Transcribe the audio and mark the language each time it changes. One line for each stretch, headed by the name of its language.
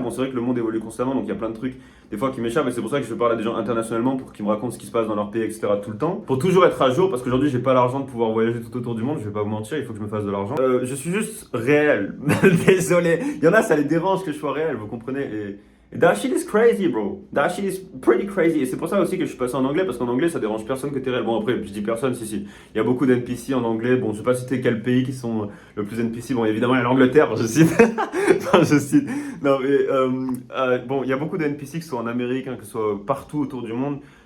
French: Bon, c'est vrai que le monde évolue constamment, donc il y a plein de trucs, des fois, qui m'échappent. Et c'est pour ça que je parle à des gens internationalement pour qu'ils me racontent ce qui se passe dans leur pays, etc. tout le temps. Pour toujours être à jour, parce qu'aujourd'hui, j'ai pas l'argent de pouvoir voyager tout autour du monde. Je vais pas vous mentir, il faut que je me fasse de l'argent. Je suis juste réel. Désolé. Il y en a, ça les dérange que je sois réel, vous comprenez. Et
English: that shit is crazy, bro. That shit is pretty crazy.
French: Et c'est pour ça aussi que je suis passé en anglais, parce qu'en anglais, ça dérange personne que t'es réel. Bon, après, je dis personne, si. Il y a beaucoup d'NPC en anglais. Bon, je sais pas citer quel pays qui sont le plus NPC. Bon, évidemment, il y a l'Angleterre, je cite. Non, je cite. Non, mais bon, il y a beaucoup d'NPC qui sont en Amérique, hein, que ce soit partout autour du monde.